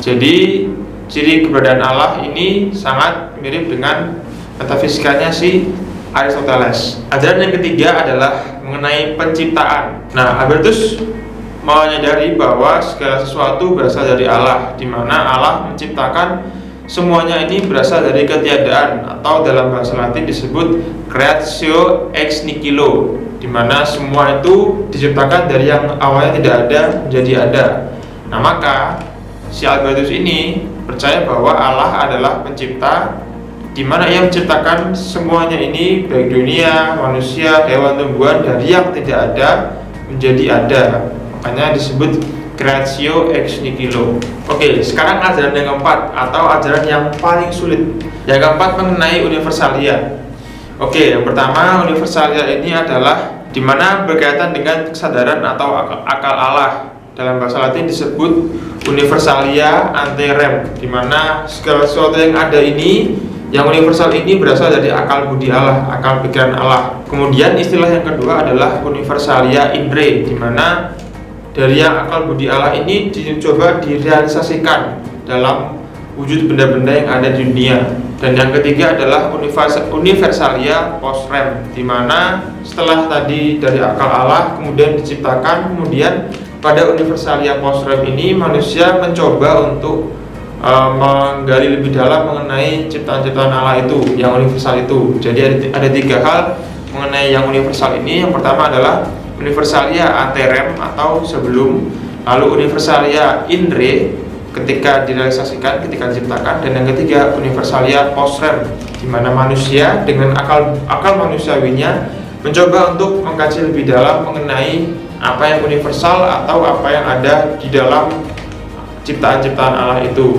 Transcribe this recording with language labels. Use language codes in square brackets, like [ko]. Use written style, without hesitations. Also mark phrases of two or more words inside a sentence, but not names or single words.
[id] Jadi ciri keberadaan Allah ini sangat mirip dengan metafisikanya si Aristoteles. Ajaran yang ketiga adalah mengenai penciptaan. Nah, Albertus menyadari bahwa segala sesuatu berasal dari Allah, di mana Allah menciptakan semuanya ini berasal dari ketiadaan, atau dalam bahasa Latin disebut [la] creatio ex nihilo, [id] di mana semua itu diciptakan dari yang awalnya tidak ada menjadi ada. Nah, maka si Albertus ini percaya bahwa Allah adalah pencipta, di mana ia menciptakan semuanya ini, baik dunia, manusia, hewan, tumbuhan, dari yang tidak ada menjadi ada. Makanya disebut [la] creatio ex nihilo. [id] Oke, sekarang ajaran yang keempat atau ajaran yang paling sulit. Yang keempat mengenai universalia. Oke, yang pertama universalia ini adalah di mana berkaitan dengan kesadaran atau akal Allah. Dalam bahasa Latin disebut [la] universalia ante rem, [id] di mana segala sesuatu yang ada ini, yang universal ini berasal dari akal budi Allah, akal pikiran Allah. Kemudian istilah yang kedua adalah [la] universalia in re, [id] di mana dari yang akal budi Allah ini dicoba direalisasikan dalam wujud benda-benda yang ada di dunia. Dan yang ketiga adalah [la] universalia post rem, [id] di mana setelah tadi dari akal Allah kemudian diciptakan, kemudian pada [la] universalia post rem [id] ini manusia mencoba untuk menggali lebih dalam mengenai ciptaan-ciptaan Allah itu, yang universal itu. Jadi ada tiga hal mengenai yang universal ini. Yang pertama adalah [la] universalia ante rem [id] atau sebelum, lalu [la] universalia in re [id] ketika direalisasikan, ketika diciptakan, dan yang ketiga [la] universalia post rem, [id] di mana manusia dengan akal manusiawinya mencoba untuk mengkaji lebih dalam mengenai apa yang universal atau apa yang ada di dalam ciptaan-ciptaan Allah itu.